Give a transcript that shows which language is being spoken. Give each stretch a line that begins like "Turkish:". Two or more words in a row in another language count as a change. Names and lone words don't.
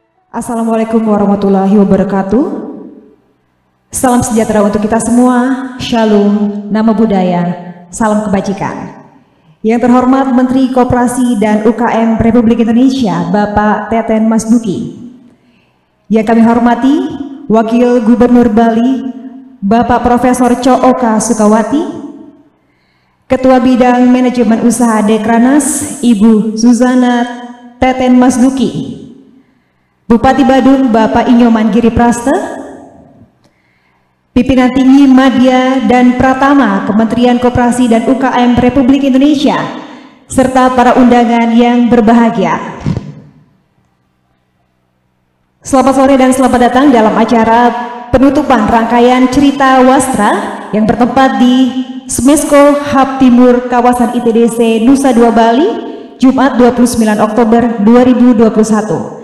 Arabic: السلام عليكم ورحمة الله وبركاته.
Indonesian: Salam sejahtera untuk kita semua. Shalom, nama budaya, salam kebajikan. Yang terhormat Menteri Koperasi dan UKM Republik Indonesia, Bapak Teten Mas Duki. Yang kami hormati, Wakil Gubernur Bali, Bapak Profesor Cooka Sukawati, Ketua Bidang Manajemen Usaha Dekranas, Ibu Zuzana Teten Mas Duki, Bupati Badung Bapak Inyoman Giri Praste, Pimpinan Tinggi Madya dan Pratama Kementerian Koperasi dan UKM Republik Indonesia, serta para undangan yang berbahagia. Selamat sore dan selamat datang dalam acara penutupan rangkaian cerita wastra yang bertempat di Smesco Hub Timur kawasan ITDC Nusa Dua Bali, Jumat 29 Oktober 2021.